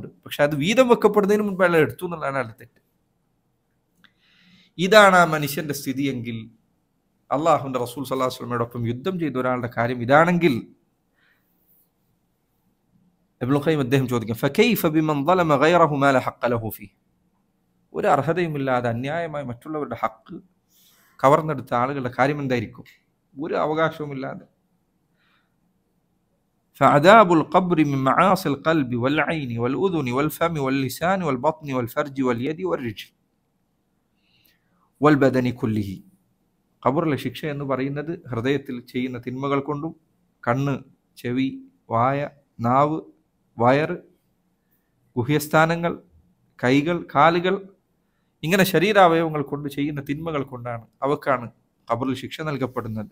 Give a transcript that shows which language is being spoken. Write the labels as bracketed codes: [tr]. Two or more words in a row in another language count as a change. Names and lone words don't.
[ml] പക്ഷെ അത് വീതം വെക്കപ്പെടുന്നതിന് മുൻപ് അയാൾ എടുത്തു എന്നുള്ളതാണ് അയാളുടെ തെറ്റ്. ഇതാണ് ആ മനുഷ്യന്റെ സ്ഥിതിയെങ്കിൽ, അള്ളാഹുവിന്റെ റസൂൽ [ar] صلى الله عليه [ml] വസല്ലമയോടൊപ്പം യുദ്ധം ചെയ്ത ഒരാളുടെ കാര്യം ഇതാണെങ്കിൽ, ഇബ്നുൽ ഖയ്യിം അദ്ദേഹം ചോദിക്കും, [ar] فكيف بمن ظلم غيره ما لا حق له فيه. [ml] ഒരു അർഹതയുമില്ലാതെ അന്യായമായി മറ്റുള്ളവരുടെ ഹക്ക് കവർന്നെടുത്ത ആളുകളുടെ കാര്യം എന്തായിരിക്കും? ഒരു അവകാശവുമില്ലാതെ. [ar] فعذاب القبر من معاصي القلب والعين والأذن والفم واللسان والبطن والفرج واليد والرجل والبدن كله. [ml] ഖബറിലെ ശിക്ഷ എന്ന് പറയുന്നത് ഹൃദയത്തിൽ ചെയ്യുന്ന തിന്മകൾ കൊണ്ടും, കണ്ണ്, ചെവി, വായ, നാവ്, വയറ്, ഗുഹ്യസ്ഥാനങ്ങൾ, കൈകൾ, കാലുകൾ, ഇങ്ങനെ ശരീരാവയവങ്ങൾ കൊണ്ട് ചെയ്യുന്ന തിന്മകൾ കൊണ്ടാണ്, അവക്കാണ് ഖബറിൽ ശിക്ഷ നൽകപ്പെടുന്നത്.